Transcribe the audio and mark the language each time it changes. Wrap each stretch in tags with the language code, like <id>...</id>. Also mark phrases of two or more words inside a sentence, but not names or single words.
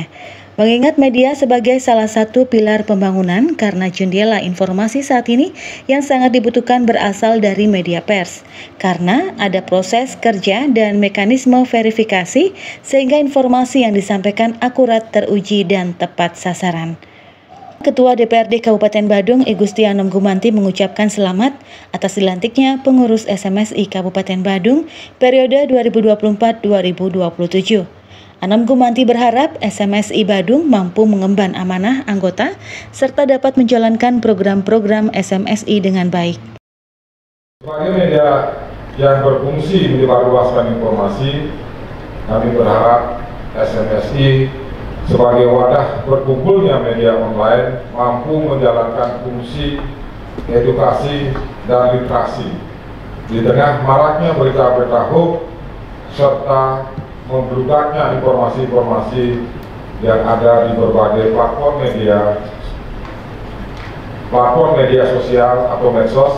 <id>Mengingat media sebagai salah satu pilar pembangunan karena jendela informasi saat ini yang sangat dibutuhkan berasal dari media pers. Karena ada proses kerja dan mekanisme verifikasi sehingga informasi yang disampaikan akurat, teruji, dan tepat sasaran. Ketua DPRD Kabupaten Badung, Igusti Anom Gumanti, mengucapkan selamat atas dilantiknya pengurus SMSI Kabupaten Badung periode 2024-2027. Anom Gumanti berharap SMSI Badung mampu mengemban amanah anggota serta dapat menjalankan program-program SMSI dengan baik. Sebagai media yang berfungsi menyebarluaskan informasi, kami berharap SMSI sebagai wadah berkumpulnya media online mampu menjalankan fungsi edukasi dan literasi di tengah maraknya berita-berita hoax serta membludaknya informasi-informasi yang ada di berbagai platform media sosial atau medsos.</id>